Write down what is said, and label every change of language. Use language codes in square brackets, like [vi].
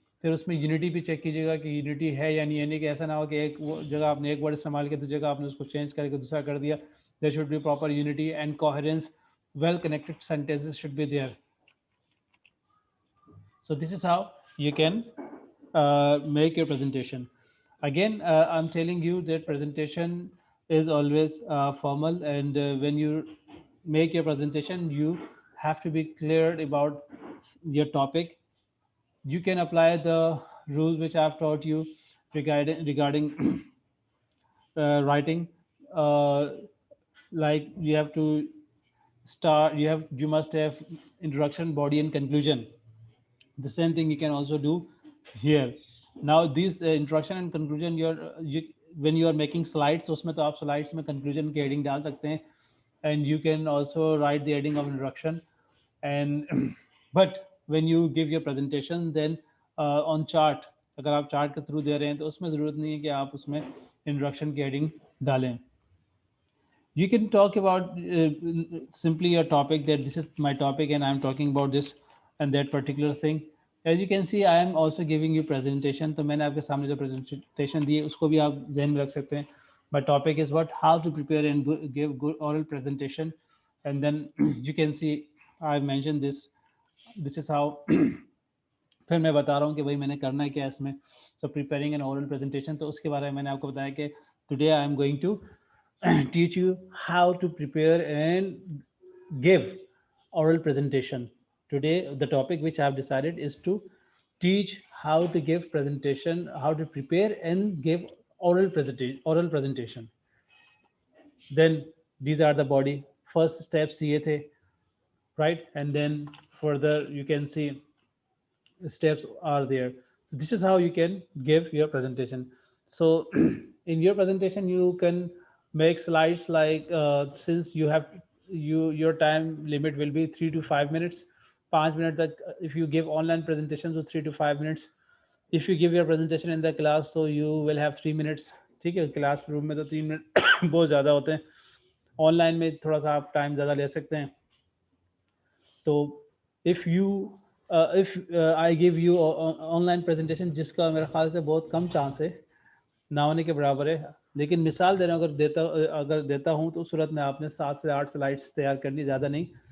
[hi] फिर उसमें यूनिटी भी चेक कीजिएगा कि यूनिटी है या नहीं, यानी कि ऐसा ना हो कि एक जगह आपने एक वर्ड इस्तेमाल किया, दूसरी जगह आपने उसको चेंज करके दूसरा कर दिया. [en] There should be proper unity and coherence. Well connected sentences should be there. So this is how you can make your presentation. Again, I'm telling you that presentation is always formal, and when you make your presentation, you have to be clear about your topic. You can apply the rules which I've taught you regarding writing. Uh, like you have to start. You must have introduction, body, and conclusion. The same thing you can also do here. Now these introduction and conclusion, when you are making slides, so [hi] उसमें तो आप slides में conclusion की heading डाल सकते हैं, [en] and you can also write the heading of introduction. And but when you give your presentation, then on chart, [hi] अगर आप chart के through दे रहे हैं तो उसमें ज़रूरत नहीं है कि आप उसमें introduction की heading डालें. [en] You can talk about simply your topic, that this is my topic and I'm talking about this and that particular thing. As you can see, I am also giving you presentation. [hi] तो मैंने आपके सामने जो presentation दी है उसको भी आप ध्यान में रख सकते हैं. [en] My topic is what, how to prepare and give good oral presentation. And then you can see I mentioned this. This is how. [hi] फिर मैं बता रहा हूँ कि भाई मैंने करना है क्या इसमें. [en] So preparing an oral presentation, [hi] तो उसके बारे में मैंने आपको बताया कि [en] today I am going to teach you how to prepare and give oral presentation. Today the topic which I have decided is to teach how to give presentation, how to prepare and give oral presentation. Then these are the body. First steps [hi] ये थे, [en] right? And then further you can see steps are there. So this is how you can give your presentation. So in your presentation you can make slides like since you have your time limit will be 3 to 5 minutes. 5 minutes that if you give online presentations, so 3 to 5 minutes. If you give your presentation in the class, so you will have 3 minutes. [hi] ठीक है, class room में तो 3 minute बहुत ज़्यादा होते हैं. Online में थोड़ा सा आप टाइम ज़्यादा ले सकते हैं. तो [en] if I give you [hi] online presentation जिसका मेरे ख्याल से बहुत कम चांस है, ना होने के बराबर है, लेकिन मिसाल दे रहा हूँ, अगर देता हूँ तो उस सूरत में आपने 7 से 8 स्लाइड्स तैयार करनी, ज़्यादा नहीं.